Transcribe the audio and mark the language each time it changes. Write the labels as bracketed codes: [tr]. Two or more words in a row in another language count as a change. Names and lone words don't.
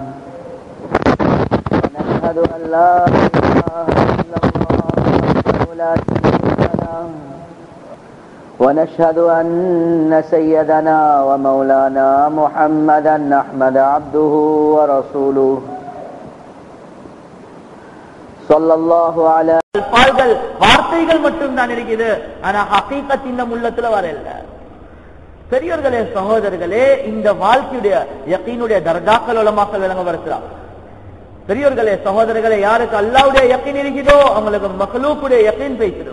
[ar] ونشهد أن لا إله إلا الله وحده لا شريك له ونشهد أن سيدنا ومولانا محمدا أحمد عبده ورسوله صلى الله على. [ta] வார்த்தைகள் மட்டும் தான் இருக்குது, ஆனா ஹகீகத் இந்த உள்ளத்துல வரல. பெரியவர்களே, சகோதரர்களே, இந்த வாழ்க்கையுடைய யகீனுடைய தர்ஜாக்கள் உலமாக்கள் விளங்கப்படுத்துறாங்க. பெரியவர்களே, சகோதரர்களே, யாருக்கு அல்லாஹ்வுடைய யகீன் இருக்குதோ அவங்களுக்கு மக்லூக்குடைய யகீன் பேசிடும்.